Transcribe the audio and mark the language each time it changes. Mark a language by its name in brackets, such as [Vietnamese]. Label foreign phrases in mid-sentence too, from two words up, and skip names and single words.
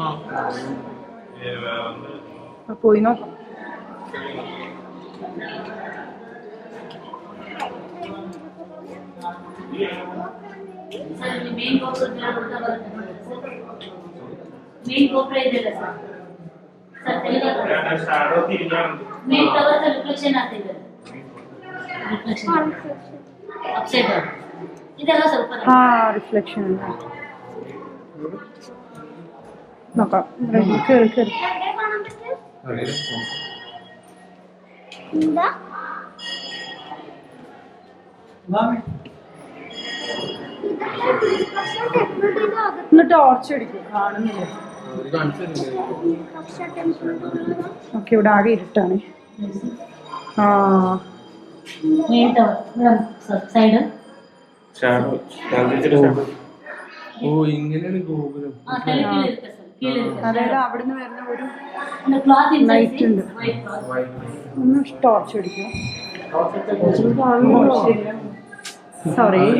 [Malayalam] പോയി നോക്കാം. [Kannada] ಮೇನ್ ಗೋಪುರ ಇದೆಯಲ್ಲ ಸರ್, [English] main tower reflection [Kannada] ಆಗ್ತಿದೆ. [English] upside down [Kannada] ಇದೆಲ್ಲ ಸ್ವಲ್ಪ [Malayalam] റിഫ്ലക്ഷൻ നോക്കാം. കേറി കേറി. ടോർച്ച് അടിക്കും, കാണുന്നില്ല. ഓക്കെ, ഇവിടെ ആകെ ഇരുട്ടാണ്. [English] main tower side [Malayalam] ഓ ഇങ്ങനെയാണ് ഗോപുരം. അതായത് അവിടുന്ന് വരുന്ന ഒരു ക്ലോത്ത് ലൈറ്റ് ഉണ്ട്. ഒന്ന് ടോർച്ച് അടിക്കും. സോറി.